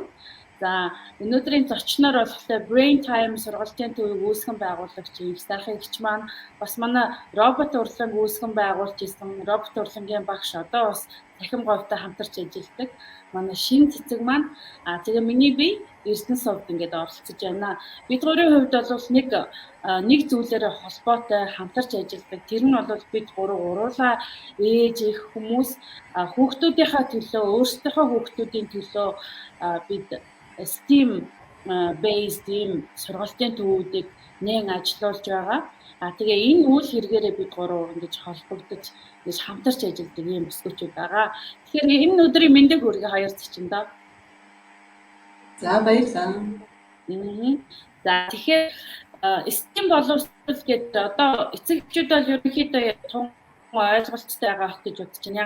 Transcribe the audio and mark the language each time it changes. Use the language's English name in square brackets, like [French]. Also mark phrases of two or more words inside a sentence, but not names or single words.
[Mongolian] За өнөөдрийн зочноор болохоор Brain Time сургалтын төвийг үүсгэн байгуулагч их сайхан эгч маань бас манай робот урлаг үүсгэн байгуулж исэн робот урлагийн багш одоо бас дахин говьтой хамтарч ажилладаг манай шин цэцэг маань тэгээ миний бие Эрдэнэ сувд ингээд оролцож байна. Бид гурийн хувьд бол нэг зүйлээрээ холбоотой хамтарч ажилладаг. Тэр нь бол бид гуруулаа ээж их хүмүүс хүүхдүүдийнхээ төлөө өөрсдийнхөө хүүхдүүдийн төлөө бид [English] STEAM based team [Mongolian] сургалтын төвүүдийг нэн ажиллуулж байгаа. Тэгээ энэ үйл хэрэгээрээ бид гурав ингэж холбогдож ингэж хамтарч ажилладаг юм бүсгүүчүүд байгаа. Тэгэхээр энэ өдрийн мэндийг хүргэе хоёр зочиндоо. За баярлалаа. За тэгэхээр STEAM боловсрол гэдэг одоо эцэг эхчүүд бол ерөнхийдөө тун ойлголттой байгаа гэж бодож байна.